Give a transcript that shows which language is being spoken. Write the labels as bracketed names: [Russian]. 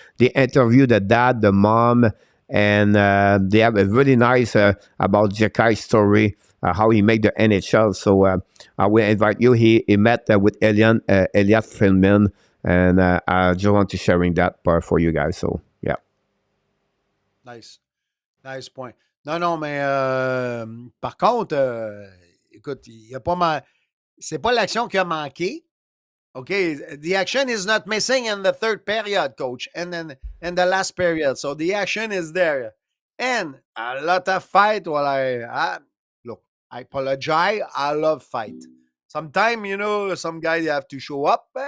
[English] They interview the dad, the mom, and they have a really nice about Jacky's story, how he made the NHL. So I will invite you. He met with Elliot Feldman, and I just want to sharing that part for you guys. So yeah. Nice point. [French] Non, mais par contre, écoute, il y a pas c'est pas l'action qui a manqué. [English] OK, the action is not missing in the third period, coach, and then in the last period. So the action is there. And a lot of fight. Well, look, I apologize. I love fight. Sometimes, some guys have to show up.